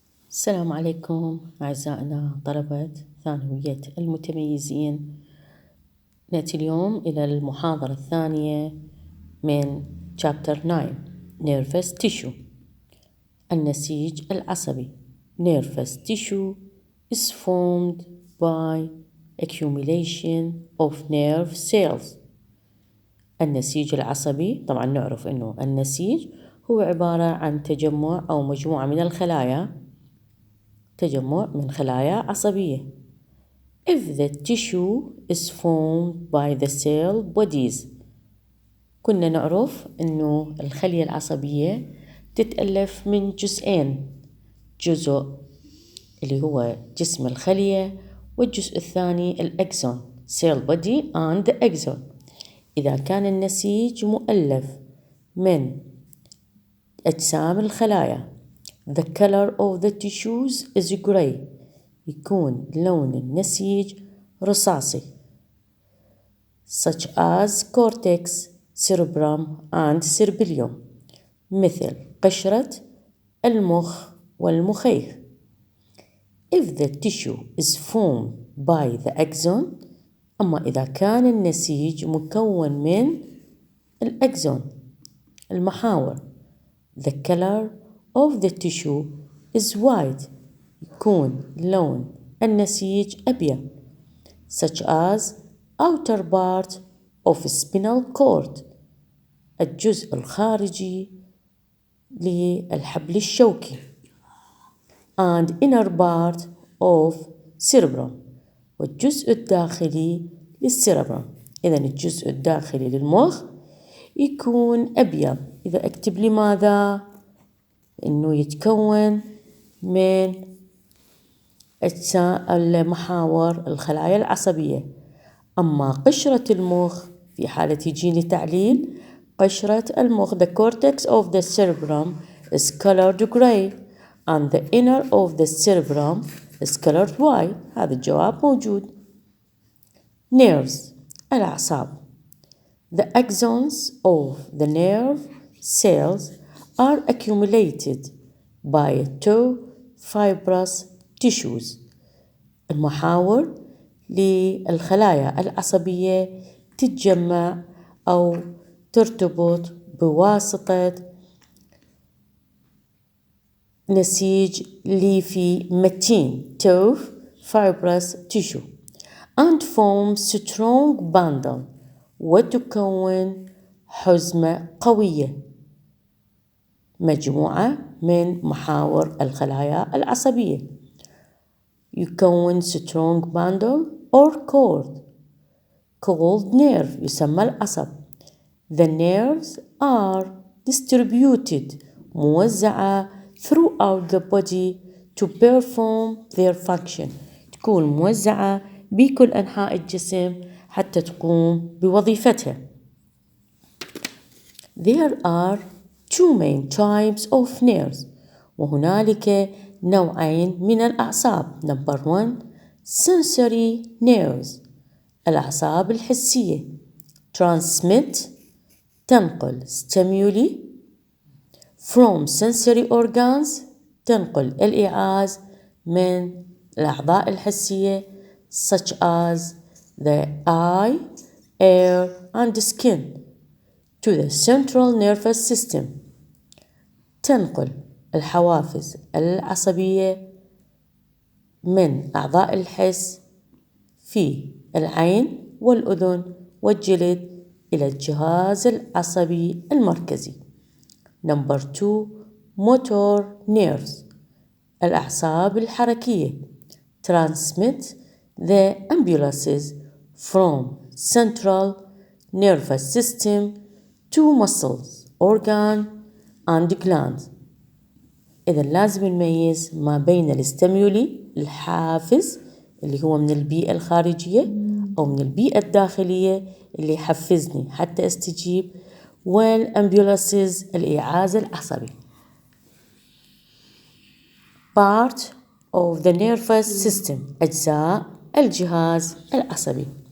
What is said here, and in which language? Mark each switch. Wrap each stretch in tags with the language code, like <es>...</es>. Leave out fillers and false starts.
<ar>السلام عليكم أعزائنا طلبة ثانوية المتميزين. نأتي اليوم إلى المحاضرة الثانية من</ar> <en>Chapter 9 Nervous Tissue.</en> <ar>النسيج العصبي.</ar> <en>Nervous tissue is formed by accumulation of nerve cells.</en> <ar>النسيج العصبي طبعا نعرف أنه النسيج هو عبارة عن تجمع أو مجموعة من الخلايا، تجمع من خلايا عصبية.</ar> <en>If the tissue is formed by the cell bodies.</en> <ar>كنا نعرف أنه الخلية العصبية تتألف من جزئين، جزء اللي هو جسم الخلية والجزء الثاني الأكسون</ar> <en>cell body and the axon.</en> <ar>إذا كان النسيج مؤلف من أجسام الخلايا</ar> <en>The color of the tissues is gray.</en> <ar>يكون لون النسيج رصاصي</ar> <en>such as cortex, cerebrum and cerebellum.</en> <ar>مثل قشرة المخ والمخيخ.</ar> <en>If the tissue is formed by the axon.</en> <ar>أما إذا كان النسيج مكون من الأكسون المحاور</ar> <en>The color of the tissue is white.</en> <ar>يكون لون النسيج أبيض</ar> <en>such as outer part of spinal cord.</en> <ar>الجزء الخارجي للحبل الشوكي</ar> <en>and inner part of cerebrum.</en> <ar>والجزء الداخلي للسيربرم. إذا الجزء الداخلي للمخ يكون أبيض. إذا أكتب لماذا؟ إنه يتكون من أجزاء المحاور الخلايا العصبية. أما قشرة المخ في حالة يجيني تعليل قشرة المخ</ar> <en>the cortex of the cerebrum is colored gray and the inner of the cerebrum is colored white.</en> <ar>هذا الجواب موجود. Nerves الأعصاب.</ar> <en>The axons of the nerve cells are accumulated by two fibrous tissues.</en> <ar>المحاور للخلايا العصبية تتجمع أو ترتبط بواسطة نسيج ليفي متين</ar> <en>two fibrous tissue and form strong bundle.</en> <ar>وتكون حزمة قوية مجموعة من محاور الخلايا العصبية.</ar> <en>يكون strong bundle or cord called nerve</en> <ar>يسمى العصب.</ar> <en>The nerves are distributed موزعة throughout the body to perform their function.</en> <ar>تكون موزعة بكل أنحاء الجسم حتى تقوم بوظيفتها.</ar> <en>There are two main types of nerves.</en> <ar>وهنالك نوعين من الأعصاب.</ar> <en>Number 1 sensory nerves</en> <ar>الأعصاب الحسية</ar> <en>transmit تنقل stimuli from sensory organs</en> <ar>تنقل الإيعاز من الأعضاء الحسية</ar> <en>such as the eye, ear and skin to the central nervous system.</en> <ar>تنقل الحوافز العصبية من أعضاء الحس في العين والأذن والجلد إلى الجهاز العصبي المركزي.</ar> <en>Number 2 motor nerves</en> <ar>الأعصاب الحركية</ar> <en>transmit the impulses from central nervous system to muscles, organ and glands.</en> <ar>إذا لازم نميز ما بين الاستيمولي الحافز اللي هو من البيئة الخارجية أو من البيئة الداخلية اللي يحفزني حتى استجيب والامبولسز الإيعاز العصبي.</ar> <en>Part of the nervous system</en> <ar>أجزاء الجهاز العصبي.</ar>